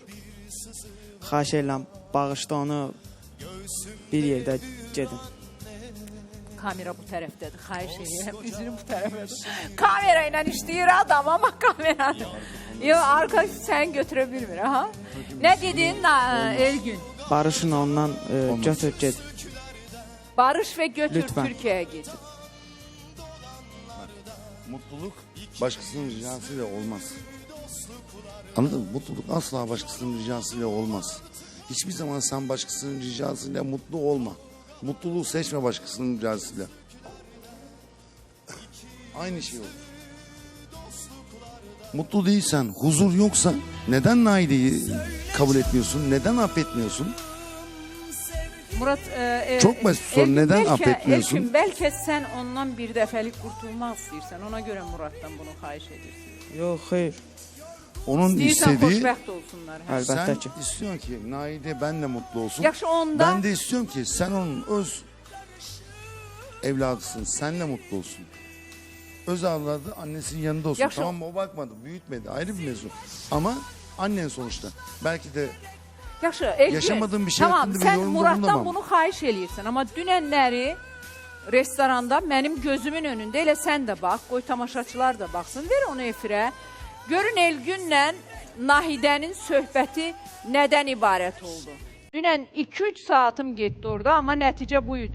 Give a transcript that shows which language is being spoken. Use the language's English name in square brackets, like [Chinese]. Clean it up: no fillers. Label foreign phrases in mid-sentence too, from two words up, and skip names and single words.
[Azerbaijani] Xahiş edirəm, bağışla onu bir yerdə gedin. Kamera bu tərəfdədir, xahiş edirəm, üzünü bu tərəfdədir. Kamera ilə işləyir adam, amma kamera... Yox, arkadaş səni götürə bilmir, ha? Nə dedin Elgün? Barışın ondan götür get. Barış və götür [Turkish] Lütfen. [Azerbaijani] Türkiyəyə git. [Turkish] Mutluluk başkasının ricasıyla olmaz. Anladın mı? Mutluluk asla başkasının ricasıyla olmaz. Hiçbir zaman sen başkasının ricasıyla mutlu olma. Mutluluğu seçme başkasının ricasıyla. Aynı şey olur. Mutlu değilsen, huzur yoksa neden Naide'yi kabul etmiyorsun? Neden affetmiyorsun? Murat, Çok basit soru. Elgün, Neden [Azerbaijani] bəlkə- [Turkish] affetmiyorsun? [Azerbaijani] Elgün, bəlkə sən ondan bir dəfəlik qurtulmaq istəyirsən. Ona görə Muratdan bunu xahiş edirsən. Yox, xeyr. [Turkish] Onun [Azerbaijani] İstəyirsən [Turkish] istediği... [Azerbaijani] xoşbəxt olsunlar. Hə? Əlbəttə [Turkish] Sen [Azerbaijani] ki. [Turkish] istiyorsun ki Naide benle mutlu olsun. [Azerbaijani] Yaxşı onda... [Turkish] Ben de istiyorum ki sen onun öz evladısın. Senle mutlu olsun. Öz evladı annesinin yanında olsun. [Azerbaijani] Yaxşı. [Turkish] Tamam mı? O bakmadı, büyütmedi. Ayrı bir mevzu. Ama annen sonuçta. Belki de [Azerbaijani] Yaxşı, Elgün. [Turkish] Yaşamadığın bir şey [Azerbaijani] tamam, [Turkish] hakkında bir [Azerbaijani] sən [Turkish] yorumda [Azerbaijani] Muratdan [Turkish] bulunamam. [Azerbaijani] bunu xahiş eləyirsən. Amma dünənləri restoranda mənim gözümün önündə elə sən də bax, qoy tamaşaçılar da baxsın. Ver onu efirə. Görün Elgünlə Nahidənin söhbəti nədən ibarət oldu. Dünən 2-3 saatım getdi orada, amma nəticə buydu.